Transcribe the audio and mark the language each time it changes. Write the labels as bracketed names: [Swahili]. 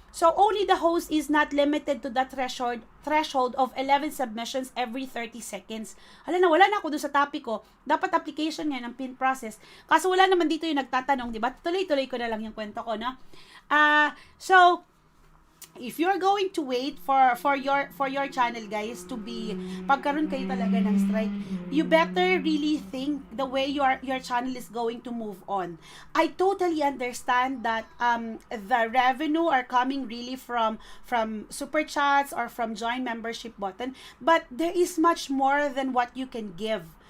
[English] So, only the host is not limited to the threshold of 11 submissions every 30 seconds. [Filipino] Wala na ako doon sa topic ko. Dapat application nga ng pin process. Kaso wala naman dito yung nagtatanong, diba? Tuloy-tuloy ko na lang yung kwento ko, no? [English] So, if you're going to wait for your channel, guys, to be [Filipino] pagkaroon kayo talaga ng strike, [English] you better really think the way your channel is going to move on. I totally understand that the revenue are coming really from super chats or from join membership button, but there is much more than what you can give.